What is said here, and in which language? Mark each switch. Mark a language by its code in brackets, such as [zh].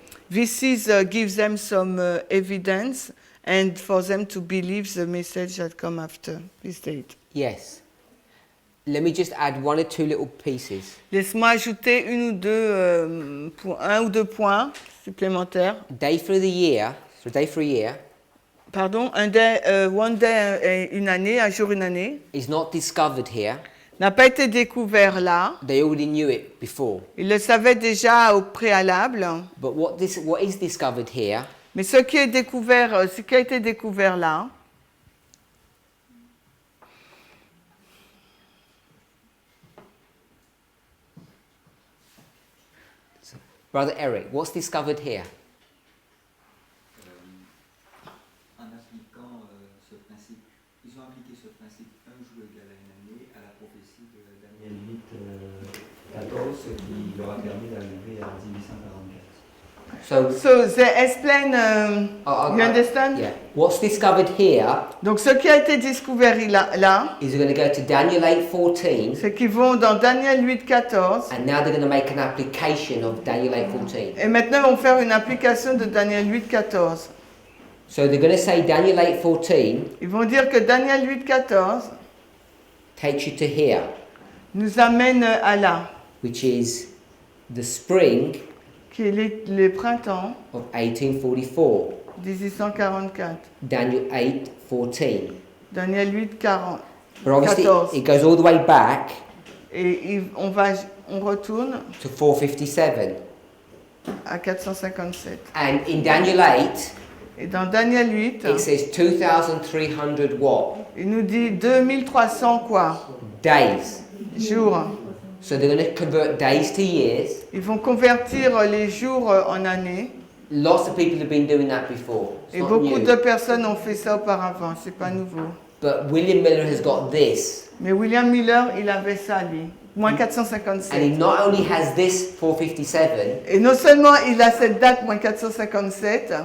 [en] This gives them some evidence, and for them to believe the message that come after this date. Yes. Let me just add 1 or 2 little pieces. [fr] Laisse-moi ajouter un ou deux points supplémentaires. [en] Day for the year. So day for a year [fr] Pardon, un [en] day, one day, [fr] une année, un jour, une année, [en] is not discovered here. [fr] n'a pas été découvert là. [en] They already knew it before. [fr] Ils le savaient déjà au préalable. [en] But what is discovered here [fr] Mais ce qui a été découvert là, [en] Brother Eric, what's discovered here? [fr] En appliquant ce principe, ils ont appliqué ce principe un jour égal à une année à la prophétie de Daniel 8, 14, ce qui leur a permis d'arriver à 1844. [en] so they explain, you understand? Yeah. What's discovered here [fr] Donc ce qui a été découvert là, [en] is we're going to go to Daniel 8:14, [fr] c'est qu'ils vont dans Daniel 8, 14, [en] and now they're going to make an application of Daniel 8:14. [fr] et maintenant ils vont faire une application de Daniel 8, 14. [en] So they're going to say Daniel 8:14 [fr] Ils vont dire que Daniel 8, 14 [en] takes you to here, [fr] nous amène à là, [en] which is the spring [fr] qui est le printemps [en] of 1844. [fr] 1844. [en] Daniel 8:14. [fr] Daniel 8, 40. [en] But obviously [fr] 14. [en] it goes all the way back [fr] Et on retourne [en] to 457. [fr] à 457. [en] And in Daniel 8, [fr] Et dans Daniel 8, [en] it says 2,300 what? [fr] il nous dit 2300 quoi? [en] Days. [fr] Jours. [en] So they're going to convert days to years. [fr] Ils vont convertir les jours en années. [en] Lots of people have been doing that before. It's [fr] Et [en] not [fr] beaucoup [en] new. [fr] de personnes ont fait ça auparavant, c'est pas nouveau. [en] But William Miller has got this. [fr] Mais William Miller, il avait ça lui, moins [en] And he [fr] 457. [en] not only has this 457, [fr] Et non seulement il a cette date, moins 457,